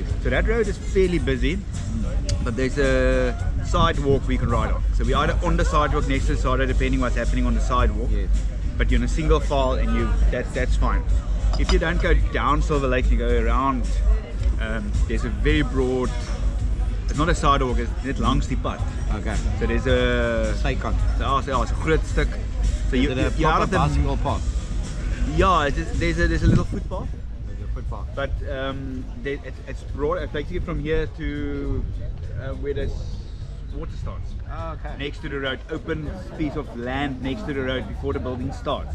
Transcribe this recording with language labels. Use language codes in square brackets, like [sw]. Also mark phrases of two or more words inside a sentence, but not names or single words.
[en] So that road is fairly busy, but there's a sidewalk we can ride on. So we either on the sidewalk, next to the sidewalk, depending what's happening on the sidewalk. Yes. But you're in a single file, and that's fine. If you don't go down Silver Lake, you go around. There's a very broad. It's not a sidewalk, it's [af] net langs die pad. [en] Okay. So there's a [af] Sykant. [en] ja, it's a [af] groot stuk. [en] So Is it a proper basketball park? Yeah, there's a little footpath. There's a footpath. But it's broad. It's basically from here to where the water starts. Oh, okay. Next to the road, open piece of land next to the road before the building starts.